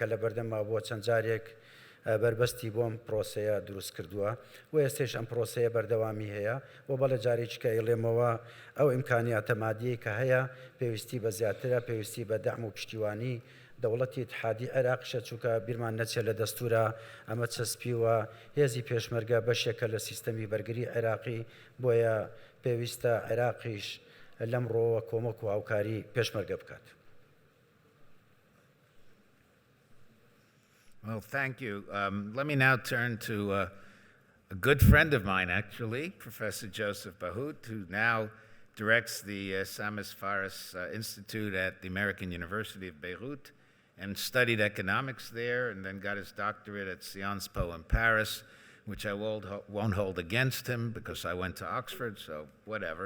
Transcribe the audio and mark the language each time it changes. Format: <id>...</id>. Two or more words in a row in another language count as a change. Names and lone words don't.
<ckb>لە بەردەما بۆ چەند جارێک بربەستی بۆم پرۆسەیە دروست کردووە و ئێستش ئەم پرۆسەیە بەردەوامی هەیە و بەڵێ جارێکی کە ئێڵێمەوە ئەو ئیمکانیاتە مادیەی کە هەیە پێویستی بە زیاترە پێویستی بە دەعم و پشتیوانی دەوڵەتی اتحادی عێراقیشە چووکە بیرمان نەچێت لە دەستورە ئەمە چەسپیوە هێزی پێشمەرگە بەشێکە لە سیستەمی بەرگری عێراقی بۆیە پێویستە عێراقیش لەمڕۆوە کۆمەک و هاوکاری پێشمەرگە بکات.</ckb> <en>Well, thank you. Let me now turn to a good friend of mine, actually, Professor Joseph Bahout, who now directs the Samis Faris Institute at the American University of Beirut and studied economics there and then got his doctorate at Sciences Po in Paris, which I won't hold against him because I went to Oxford, so whatever.</en>